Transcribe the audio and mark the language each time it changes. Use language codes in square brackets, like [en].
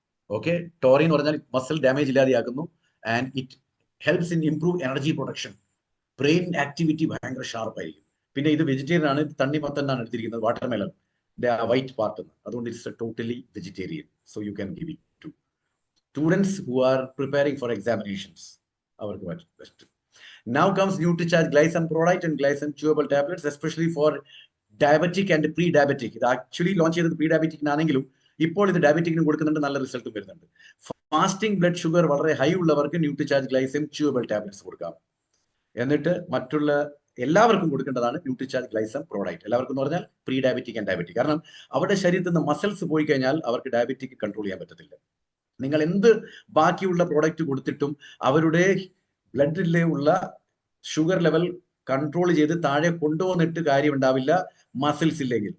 [en] okay, [ml] taurine എന്ന് പറഞ്ഞാൽ muscle damage ഇല്ലാതെയാക്കുന്നു. [en] And it helps in improve energy production. [ml] Brain activity ഭയങ്കര ഷാർപ്പായിരിക്കും. പിന്നെ ഇത് വെജിറ്റേറിയൻ ആണ്, തണ്ണിമത്തനാണ് എടുത്തിരിക്കുന്നത്, വാട്ടർമെലൺ വൈറ്റ് പാർട്ട്. [en] അതുകൊണ്ട് it's totally vegetarian. So you can give it to students who are preparing for examinations, അവർക്ക് best. Now comes NutriCharge Glycine Prodite and Glycine Chewable Tablets, especially for diabetic and pre-diabetic. [ml] ഇത് actually launch ചെയ്തത് pre-diabetic ആണെങ്കിലും ഇപ്പോൾ ഇത് ഡയബറ്റിക്കിനും കൊടുക്കുന്നുണ്ട്, നല്ല റിസൾട്ടും വരുന്നുണ്ട്. ഫാസ്റ്റിംഗ് ബ്ലഡ് ഷുഗർ വളരെ ഹൈ ഉള്ളവർക്ക് ന്യൂട്രിചാർജ് ഗ്ലൈസിം ച്യൂവബിൾ ടാബ്ലറ്റ്സ് കൊടുക്കാം. എന്നിട്ട് മറ്റുള്ള എല്ലാവർക്കും കൊടുക്കേണ്ടതാണ് ന്യൂട്രിചാർജ് ഗ്ലൈസം പ്രോഡക്റ്റ്. എല്ലാവർക്കും എന്ന് പറഞ്ഞാൽ പ്രീ ഡയബറ്റിക് ആൻഡ് ഡയബറ്റിക്. കാരണം അവരുടെ ശരീരത്തിൽ നിന്ന് മസിൽസ് പോയി കഴിഞ്ഞാൽ അവർക്ക് ഡയബറ്റിക് കൺട്രോൾ ചെയ്യാൻ പറ്റത്തില്ല. നിങ്ങൾ എന്ത് ബാക്കിയുള്ള പ്രോഡക്റ്റ് കൊടുത്തിട്ടും അവരുടെ ബ്ലഡിലെ ഉള്ള ഷുഗർ ലെവൽ കൺട്രോൾ ചെയ്ത് താഴെ കൊണ്ടുവന്നിട്ട് കാര്യം ഉണ്ടാവില്ല മസിൽസ് ഇല്ലെങ്കിൽ.